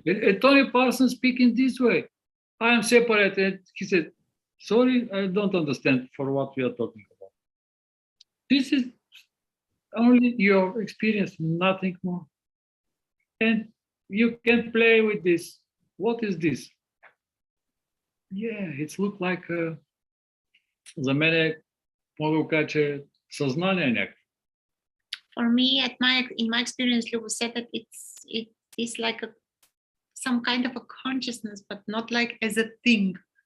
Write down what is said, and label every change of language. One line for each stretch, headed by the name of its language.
English: And Tony Parsons speaking this way. I am separated. He said, sorry, I don't understand for what we are talking about. This is only your experience, nothing more. And you can play with this. What is this? Yeah, it's look like
Bulgarian: за мене мога да кажа съзнание някакво.
English: For me, in my experience, Lubo said that it is like some kind of a consciousness, but not like as a thing.